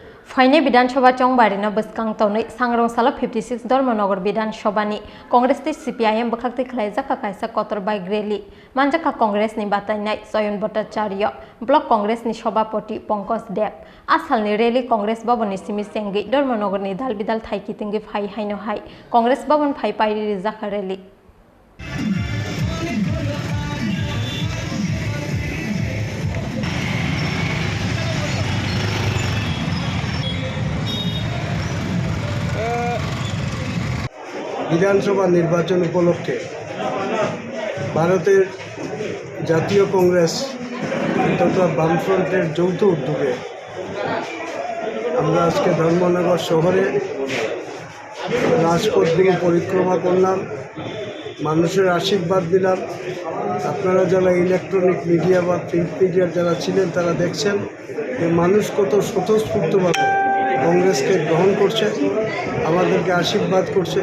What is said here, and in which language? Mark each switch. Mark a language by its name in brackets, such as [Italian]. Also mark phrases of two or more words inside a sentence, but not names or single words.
[Kok Borok] फाइने विधानसभा चौबारिनो बसकांग तौनै सांग्रंसाला 56 धर्मनगर विधानसभानि कांग्रेसनि सीपीआईएम बखाक्ति खलायजाखा कायसा कतर बाइक रैली मानजाखा कांग्रेसनि बातायनाय सयन भट्टाचार्य ब्लक कांग्रेसनि सभापति पंकज देव आसालनि रैली कांग्रेस भवननि सिमी सेंगि धर्मनगरनि दाल बिदाल थाइकितिंगि फाइ हाइनो हाय कांग्रेस भवन फाइ पाइरि जाखा रैली [Bangla] বিধানসভা নির্বাচন উপলক্ষে ভারতের জাতীয় কংগ্রেস তথা বামফ্রন্টের যৌথ উদ্যোগে আমরা আজকে ধর্মনগর শহরে রাজপথগুলো পরিক্রমা করলাম, মানুষের আশীর্বাদ দিলাম। আপনারা যারা ইলেকট্রনিক মিডিয়া বা প্রিন্ট মিডিয়ার যারা ছিলেন তারা দেখছেন যে মানুষ কত স্বতঃস্ফূর্তভাবে কংগ্রেসকে গ্রহণ করছে, আমাদেরকে আশীর্বাদ করছে।